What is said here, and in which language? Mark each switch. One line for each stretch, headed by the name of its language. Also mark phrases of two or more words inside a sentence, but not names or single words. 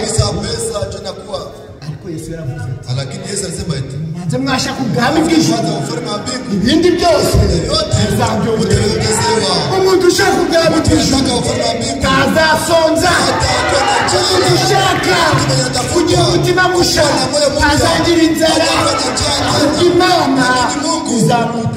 Swahili: pesa tunakuwa
Kinyarwanda: ariko Yesu yaravuze
Swahili: lakini Yesu alisema eti
Kinyarwanda: manze mwashaka ubwami bw'Ijuru ibindi byose bizabyongezewa umuntu ushaka ubwami bw'Ijuru ntazasonza umuntu ushaka kugira umutima musha ntazagira inzara Imana izamuta